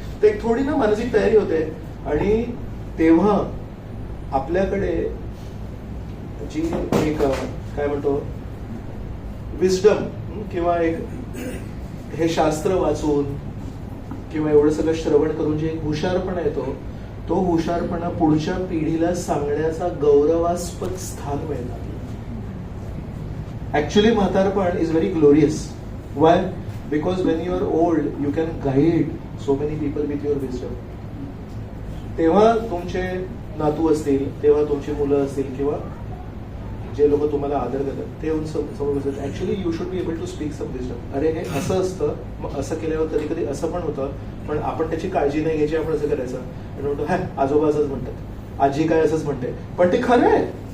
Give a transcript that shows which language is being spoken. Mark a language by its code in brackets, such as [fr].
[mr] तर एक थोडी ना मानसिक तयारी होते. आणि तेव्हा आपल्याकडे जी एक काय म्हणतो विजडम किंवा एक हे शास्त्र वाचून किंवा एवढं सगळं श्रवण करून जे एक हुशारपणा येतो, तो हुशारपणा पुढच्या पिढीला सांगण्याचा गौरवास्पद स्थान मिळणार. [en] Actually म्हातारपण is very glorious. Why? Because when you are old you can guide so many people with your wisdom. [mr] तेव्हा तुमचे नातू असतील, तेव्हा तुमची मुलं असतील किंवा जे लोक तुम्हाला आदर करतात ते येऊन समोर बसतात. [en] Actually you should be able to speak some wisdom. [mr] अरे हे असं असतं, मग असं केल्यावर कधी कधी असं पण होतं, पण आपण त्याची काळजी नाही घ्यायची, आपण असं करायचं. आणि म्हणतो हा आजोबा असंच म्हणतात, आजी काय असंच म्हणते, पण ते खरं आहे.